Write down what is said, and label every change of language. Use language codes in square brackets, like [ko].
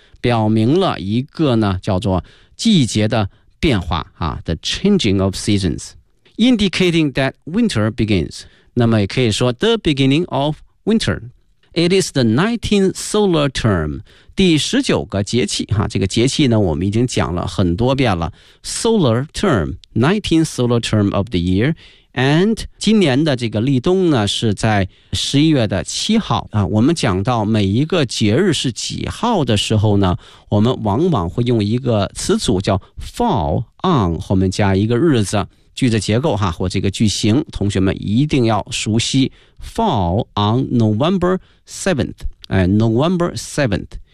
[zh] 表明了一个呢叫做季节的变化啊 ， [en] the changing of seasons, indicating that winter begins. 那么也可以说 the beginning of winter. It is the 19th solar term, [zh] 第十九个节气啊。这个节气呢，我们已经讲了很多遍了。 [en] Solar term, 19th solar term of the year. [zh] And 今年的这个立冬呢是在11月的7号啊。我们讲到每一个节日是几号的时候呢，我们往往会用一个词组叫 fall on 后面加一个日子，句子结构哈，或这个句型同学们一定要熟悉 [en] fall on November 7th、November 7th。